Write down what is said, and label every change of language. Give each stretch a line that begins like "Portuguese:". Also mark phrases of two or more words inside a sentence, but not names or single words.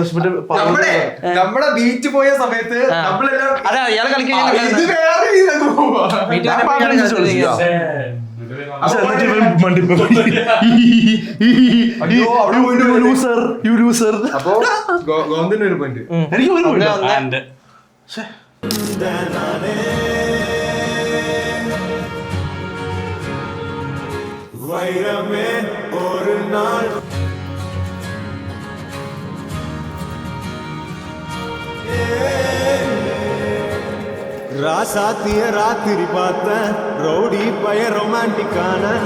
Malayalam: നമ്മുടെ ബീച്ച് പോയ സമയത്ത് നമ്മളെല്ലാം അതെ ഇയാളെ കളിക്കാൻ ഇത് വേറെ രീതിയിലൊക്കെ പോവാ. അപ്പൊ ഗോവിന്ദിന് ഒരു പോയിന്റ്. എനിക്ക്
Tamil: வைரமே ஒரு நாள் ராசாத்திய ராத்திரி பார்த்த ரவுடி பய ரொமான்டிக்கான